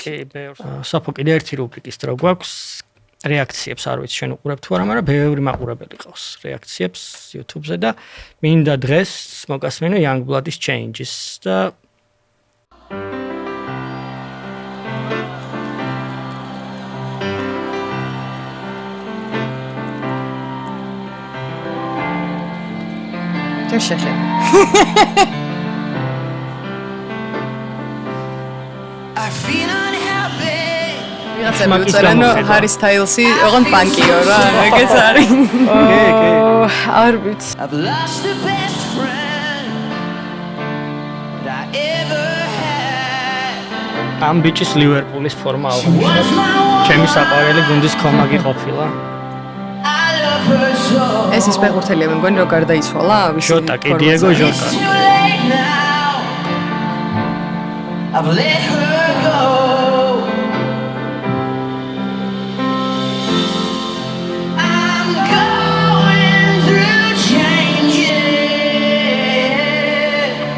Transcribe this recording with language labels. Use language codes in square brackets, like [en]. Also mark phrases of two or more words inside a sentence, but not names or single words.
[ka] კი, ბევრს. Sopho კიდე ერთი რუბრიკის დრო გვაქვს. რეაქციებს არ ვიცი შენ უყურებ თუ არა, მაგრამ ბევრი მაყურებელი ყავს რეაქციებს YouTube-ზე და მინდა დღეს მოგასმენო Youngblood-ის Changes და შეხედე. [en] I feel unhappy. [ka] ვიღაცა მიუწერანო Harry Styles-ი, ოღონდ პანკიო რა, ეგეც არის. არ ვიცი. [en] I've lost the best friend that I ever had. [ka] ამ ბიჭის ლივერპულის ფორმა [en] Was my one. [ka] ჩემი საყვარელი გუნდის კომაგი ყოფილა. [en] I love her so. [ka] ეს ის ფეხბურთელია, მე მგონი რომ გარდაიცვალა, ვისი. ჟოტა კი, დიეგო ჟოტა. [en] It's too late now. I've let her go. I'm going through changes.